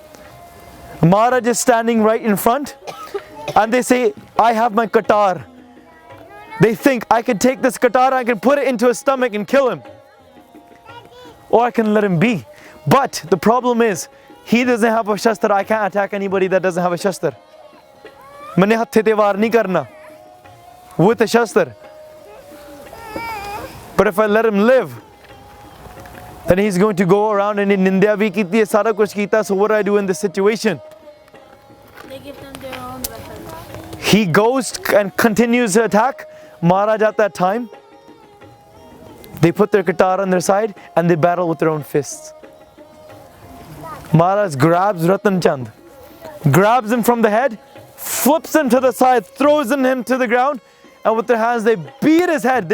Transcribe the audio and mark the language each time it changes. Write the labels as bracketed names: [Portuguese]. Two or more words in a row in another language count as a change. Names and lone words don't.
[English] Maharaj is standing right in front and they say, I have my qatar. They think, I can take this qatar, I can put it into his stomach and kill him. Or I can let him be. But the problem is, he doesn't have a shastar. I can't attack anybody that doesn't have a shastar. [Punjabi] ਮੈਨੇ ਹੱਥੇ ਤੇ ਵਾਰ ਨਹੀਂ ਕਰਨਾ [English] with a shastar. But if I let him live, then he's going to go around and in [Punjabi] ਇੰਡੀਆ ਭੀ ਕੀਤੀ ਹੈ, ਸਾਰਾ ਕੁਝ ਕੀਤਾ. [English] So what do I do in this situation? They give them their own weapons. He goes and continues to attack. Maharaj at that time, they put their qatar on their side and they battle with their own fists. Maharaj grabs Ratan Chand, grabs him from the head, flips him to the side, throws him to the ground, and with their hands they beat his head.